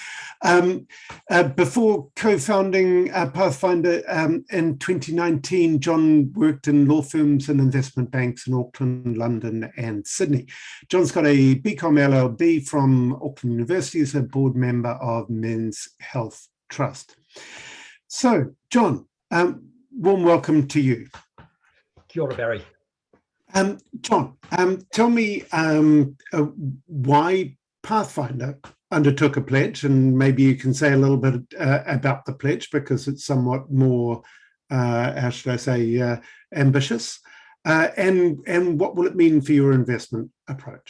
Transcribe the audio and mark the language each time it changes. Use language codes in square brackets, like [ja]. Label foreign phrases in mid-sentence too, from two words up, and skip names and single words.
[en] Before co-founding Pathfinder in 2019, John worked in law firms and investment banks in Auckland, London and Sydney. John's got a BCom LLB from Auckland University as a board member of Men's Health Trust. So, John, warm welcome to you. [mi] Kia ora, Barry. [en] John, tell me why Pathfinder undertook a pledge, and maybe you can say a little bit about the pledge because it's somewhat more, how should I say, ambitious, and what will it mean for your investment approach?